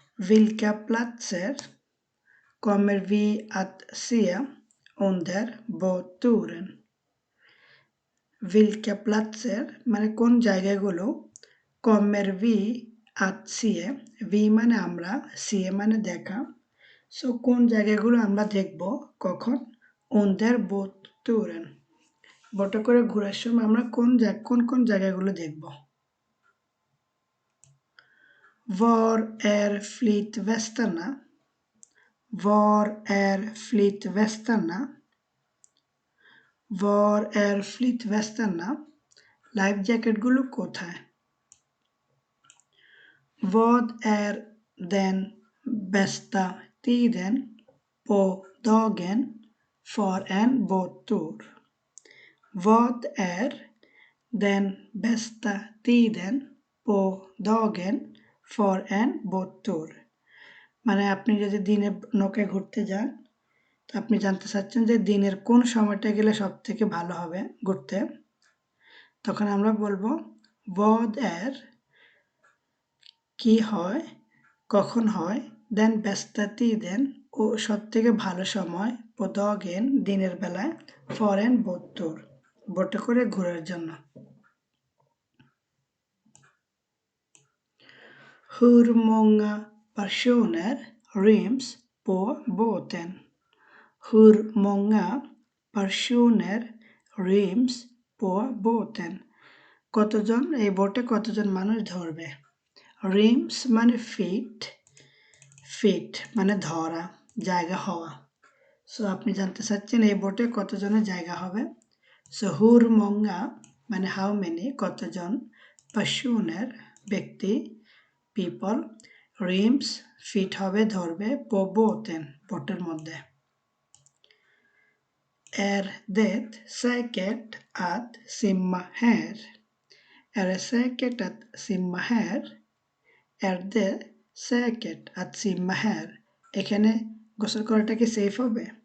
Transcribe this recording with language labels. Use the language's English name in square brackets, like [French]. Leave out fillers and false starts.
[Swedish] Vilka platser kommer vi att se under båtturen? Vilka platser [Bangla] মানে কোন জায়গাগুলো, [Swedish] kommer vi att se, [Bangla] vi মানে আমরা, se মানে দেখা। সো কোন জায়গাগুলো আমরা দেখব কখন, [Swedish] under båtturen, [Bangla] বোটে করে ঘোরার সময় আমরা কোন জায়গাগুলো দেখব। [Swedish] Var är flytvästarna? Var är flytvästarna? Var är flytvästarna? [Bangla] Life জ্যাকেটগুলো কোথায়। [Swedish] Vad är den bästa tiden på dagen för en båttur? Vad är den bästa tiden på dagen för en båttur? [Bangla] মানে আপনি যদি দিনে নৌকায় ঘুরতে যান, তো আপনি জানতে চাচ্ছেন যে দিনের কোন সময়টা গেলে সব থেকে ভালো হবে ঘুরতে। তখন আমরা বলবো [Swedish] vad är [Bangla] কি হয়, কখন হয়, দেন [Swedish] bästa tiden [Bangla] ও সব থেকে ভালো সময়, [Swedish] på dagen [Bangla] দিনের বেলায়, [Swedish] för en båttur [Bangla] বোটে করে ঘোরার জন্য। [Swedish] Hur många personer ryms på båten? Hur många personer ryms på båten? [Bangla] কতজন এই বোটে কতজন মানুষ ধরবে। রিমস মানে ফিট, ফিট মানে ধরা, জায়গা হওয়া। সো আপনি জানতে চাচ্ছেন এই বোটে কতজনের জায়গা হবে। সো হুর মঙ্গা মানে হাউ মেনি কতজন, পার্সনের ব্যক্তি, পিপল, রিমস ফিট হবে ধরবে, পো båten বোটের মধ্যে। [Swedish] Är det säkert att simma här? Är det säkert att simma här? Är det säkert att simma här? [Bangla] এখানে গোসল করাটা কি সেফ হবে।